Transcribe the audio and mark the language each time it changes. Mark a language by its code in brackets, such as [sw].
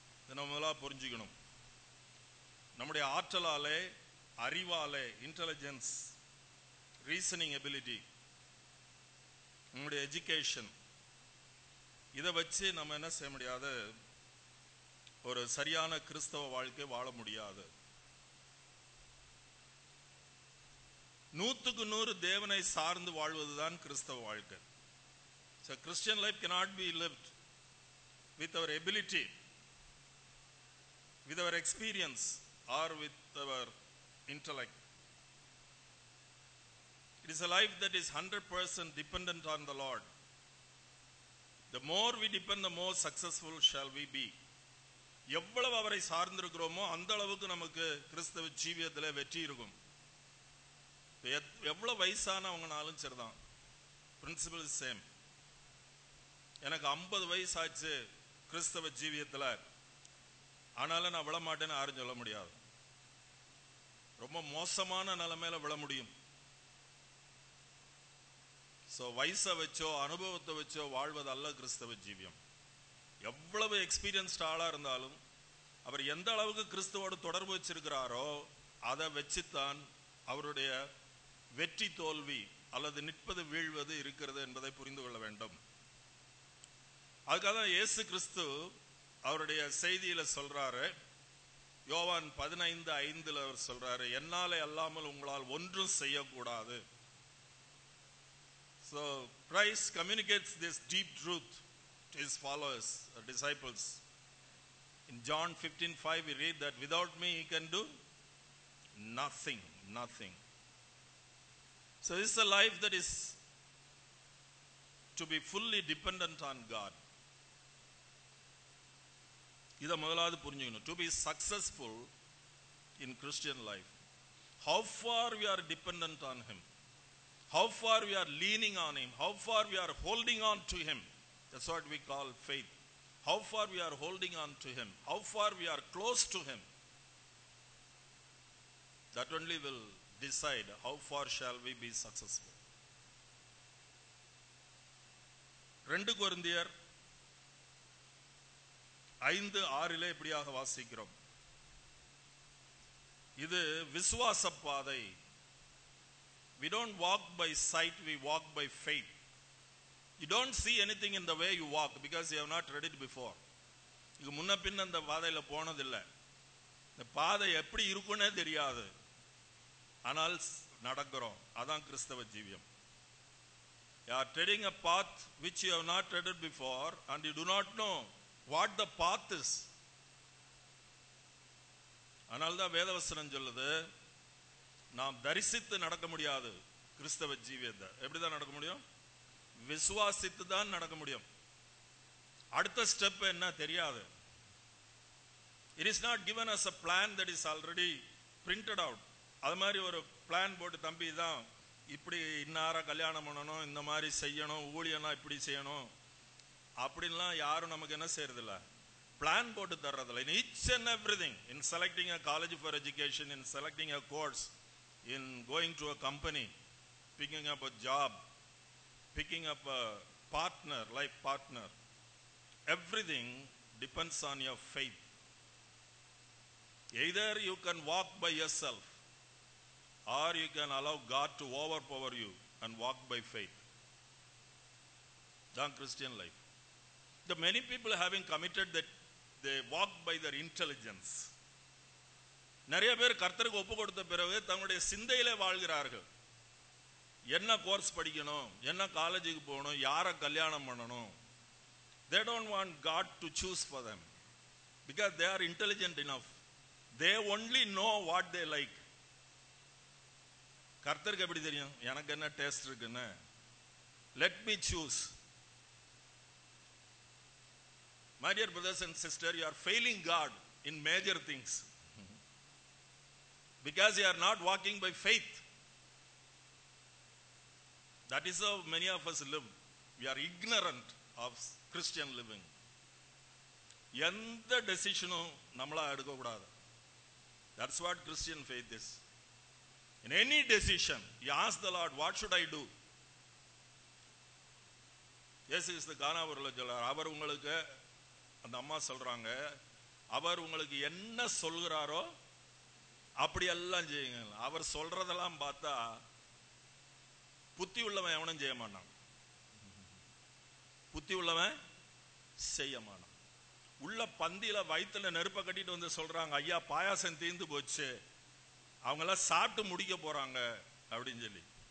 [ta] நம்ம முதலாக புரிஞ்சுக்கணும். நம்முடைய ஆற்றலாலே, அறிவாலே, இன்டெலிஜென்ஸ், ரீசனிங் எபிலிட்டி, நம்முடைய எஜுகேஷன், இதை வச்சு நம்ம என்ன செய்ய முடியாது? ஒரு சரியான கிறிஸ்தவ வாழ்க்கை வாழ முடியாது. 100% தேவனை சார்ந்து வாழ்வதுதான் கிறிஸ்தவ வாழ்க்கை. [en] So Christian life cannot be lived with our ability, with our experience, or with our intellect. It is a life that is 100% dependent on the Lord. The more we depend, the more successful shall we be. [ta] எவ்வளவு அவரை சார்ந்திருக்கிறோமோ அந்த அளவுக்கு நமக்கு கிறிஸ்தவ ஜீவியத்தில் வெற்றி இருக்கும். எவ்வளவு வயசானவங்கனாலும் சரிதான், [en] Principle is same. [ta] எனக்கு 50 வயசு ஆச்சு கிறிஸ்தவ ஜீவியத்தில், ஆனாலும் நான் விழமாட்டேன்னு யாரும் சொல்ல முடியாது. ரொம்ப மோசமான நிலைமையில விழ முடியும். ஸோ வயசை வச்சோ அனுபவத்தை வச்சோ வாழ்வது அல்ல கிறிஸ்தவ ஜீவியம். எவ்வளவு எக்ஸ்பீரியன்ஸ்ட் ஆளா இருந்தாலும் அவர் எந்த அளவுக்கு கிறிஸ்துவோடு தொடர்பு வச்சிருக்கிறாரோ அதை வச்சுத்தான் அவருடைய வெற்றி தோல்வி அல்லது நிற்பது வீழ்வது இருக்கிறது என்பதை புரிந்து கொள்ள வேண்டும். அதுக்காக இயேசு கிறிஸ்து அவருடைய செய்தியில சொல்றாரு, யோவான் 15:5 அவர் சொல்றாரு, என்னாலே அல்லாமல் உங்களால் ஒன்றும் செய்யக்கூடாது. [en] So Christ communicates this deep truth to his followers, or disciples. In John 15:5 we read that without me he can do nothing. So this is a life that is to be fully dependent on God. [ta] இதை முதலாவது புரிஞ்சுக்கணும். [en] To be successful in Christian life, how far we are dependent on him, how far we are leaning on him, how far we are holding on to him. That's what we call faith. How far we are holding on to him, how far we are close to him, that only will decide how far shall we be successful. [ta] 2 கொரிந்தியர் 5:6 இப்படியாக வாசிக்கிறோம், இது விசுவாச பாதை. [en] We don't walk by sight, we walk by faith. You don't see anything in the way you walk because you have not read it before. [ta] இது முன்ன பின்ன அந்த பாதையில போனதில்லை. இந்த பாதை எப்படி இருக்குன்னே தெரியாது, ஆனால் நடக்கிறோம். அதான் கிறிஸ்தவ ஜீவியம். [en] You are treading a path which you have not treaded before and you do not know what the path is. [ta] அதனால்தான் வேதவசனம் சொல்லுது, நாம் தரிசித்து நடக்க முடியாது, கிறிஸ்தவ ஜீவியத்தை எப்படிதான் நடக்க முடியும்? விசுவாசித்து தான் நடக்க முடியும். அடுத்த ஸ்டெப் என்ன தெரியாது. [en] It is not given as a plan that is already printed out. [ta] அது மாதிரி ஒரு பிளான் போட்டு தம்பி தான் இப்படி இன்னார கல்யாணம் பண்ணணும், இந்த மாதிரி செய்யணும், ஊழியனா இப்படி செய்யணும் அப்படின்லாம் யாரும் நமக்கு என்ன செய்யறதில்ல, பிளான் போட்டு தர்றதில்ல. [en] In each and everything, in selecting a college for education, in selecting a course, in going to a company, picking up a job, picking up a partner, life partner, everything depends on your faith. Either you can walk by yourself or you can allow God to overpower you and walk by faith. That's Christian life. The many people having committed that they walk by their intelligence. [ta] நிறைய பேர் கர்த்தருக்கு ஒப்பு கொடுத்த பிறகு தங்களுடைய சிந்தையிலே வாழ்கிறார்கள். என்ன கோர்ஸ் படிக்கணும், என்ன காலேஜுக்கு போகணும், யாரை கல்யாணம் பண்ணணும். [en] They don't want God to choose for them because they are intelligent enough. They only know what they like. [ta] கர்த்தருக்கு எப்படி தெரியும் எனக்கு என்ன டேஸ்ட் இருக்குன்னு? [en] Let me choose. My dear brothers and sisters, you are failing God in major things because you are not walking by faith. That is how many of us live. We are ignorant of Christian living. [ta] எந்த டெசிஷனும் நம்மளா எடுக்க கூடாது. [en] That's what Christian faith is. In any decision, you ask the Lord, what should I do? Yes, is the [ta] கானாவூர்ல சொல்றார். அவர் உங்களுக்கு, அந்த அம்மா சொல்றாங்க, அவர் உங்களுக்கு என்ன சொல்கிறாரோ அப்படி எல்லாம் செய்யுங்க. அவர் சொல்றதெல்லாம் பார்த்தா புத்தி உள்ளவன் எவனும் செய்ய மாட்டான். புத்தி உள்ளவன் செய்ய மாட்டான். உள்ள பந்தியில வயிற்றுல நெருப்ப கட்டிட்டு வந்து சொல்றாங்க, ஐயா பாயாசம் தீர்ந்து போச்சு, அவங்க எல்லாம் சாப்பிட்டு முடிக்க போறாங்க அப்படின்னு சொல்லி.